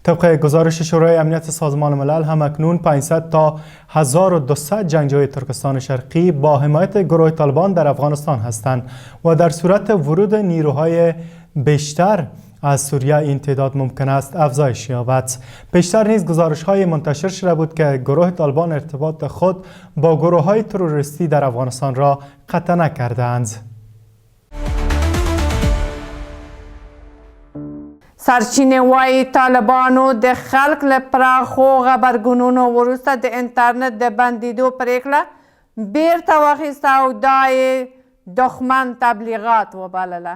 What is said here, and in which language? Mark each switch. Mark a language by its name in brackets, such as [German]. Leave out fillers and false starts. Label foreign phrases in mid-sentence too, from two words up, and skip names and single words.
[Persian] طبق گزارش شورای امنیت سازمان ملل همکنون 500 تا 1200 جنگجوی ترکستان شرقی با حمایت گروه طالبان در افغانستان هستند و در صورت ورود نیروهای بیشتر از سوریه این تعداد ممکن است افزایش یابد. پیشتر نیز گزارش‌های منتشر شده بود که گروه طالبان ارتباط خود با گروه‌های تروریستی در افغانستان را قطع نکردند. [Pashto] سرچینه وای طالبانو د خلق لپاره خو خبرګونونو وروسته د انټرنیټ د بندیدو پریکړه بیرته واخیسته او دا یې دښمن تبلیغات وبلله.